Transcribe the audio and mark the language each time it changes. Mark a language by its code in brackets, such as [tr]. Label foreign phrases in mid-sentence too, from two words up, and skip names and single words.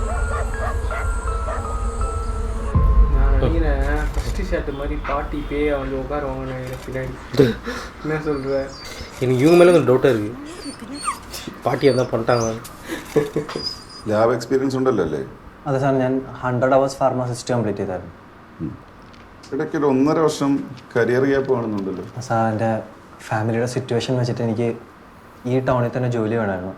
[ta] நான் நினைக்கிறேன் [en] first shot [ta] மாதிரி பாட்டி பேய் வந்து உட்காருவாங்க நினைக்கிறேன் பின்னாடி. என்ன சொல்ற? எனக்கு இவங்க மேலே கொஞ்சம் டவுட்டாக இருக்குது. പാട്ടി എന്താ பண்ணிட்டாங்க? [ml] ലാബ് എക്സ്പീരിയൻസ് ഉണ്ടല്ലോ അല്ലേ? അതെ സാർ, ഞാൻ 100 [en] hours pharmacist complete [ml] ചെയ്തായിരുന്നു. ഇടയ്ക്ക് ഒരു 1.5 വർഷം [en] career gap [ml] കാണുന്നുണ്ടല്ലോ. സാർ, എൻ്റെ ഫാമിലിയുടെ സിറ്റുവേഷൻ വെച്ചിട്ട് എനിക്ക് ഈ ടൗണിൽ തന്നെ ജോലി വേണമായിരുന്നു.